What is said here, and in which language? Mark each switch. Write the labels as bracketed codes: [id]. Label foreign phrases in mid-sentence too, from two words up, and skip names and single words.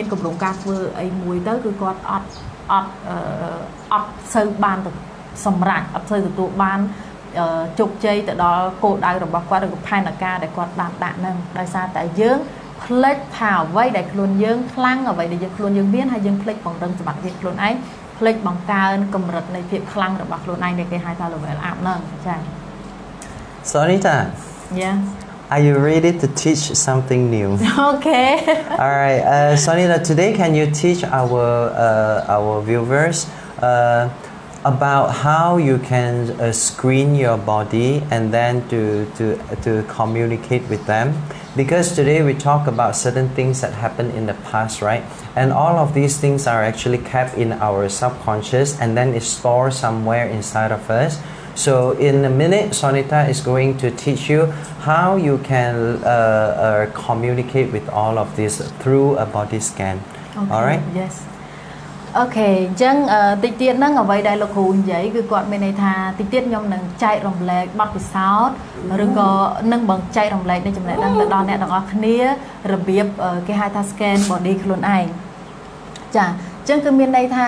[km] កម្រងការធ្វើអីមួយទៅគឺគាត់អត់សូវបានទៅសម្រាប់អត់សូវទទួលបានជោគជ័យទៅដល់គោលដៅរបស់គាត់ឬក៏ផែនការដែលគាត់បានដាក់ហ្នឹងដោយសារតែយើងផ្លេចថាអ្វីដែលខ្លួនយើងខ្លាំងអ្វីដែលយើងខ្លួនយើងមានហើយយើងផ្លេចបង្រឹងសមត្ថភាពខ្លួនឯងផ្លេចបង្កើនកម្រិតនៃភាពខ្លាំងរបស់ខ្លួនឯងដែលគេហៅថា [en] level up [km] ហ្នឹងចា៎ [en] Sonita Yeah Are you ready to teach something new? Okay. All right, Sonita, today can you teach our viewers about how you can screen your body and then to communicate with them? Because today we talk about certain things that happened in the past, right? And all of these things are actually kept in our subconscious and then it's stored somewhere inside of us. So in a minute, Sonita is going to teach you how you can communicate with all of this through a body scan. Okay, all right? Yes. [km] Okay អញ្ចឹងតិចទៀតហ្នឹងអ្វីដែលលោកគ្រូនិយាយគឺគាត់មានន័យថាតិចទៀតខ្ញុំនឹងចែករំលែកបទពិសោធន៍ឬក៏នឹងបង្ចែករំលែកនៃចំណេះដឹងទៅដល់អ្នកទាំងអស់គ្នារបៀបគេហៅថា [en] scan body [km] ខ្លួនឯងចាអញ្ចឹងគឺមានន័យថា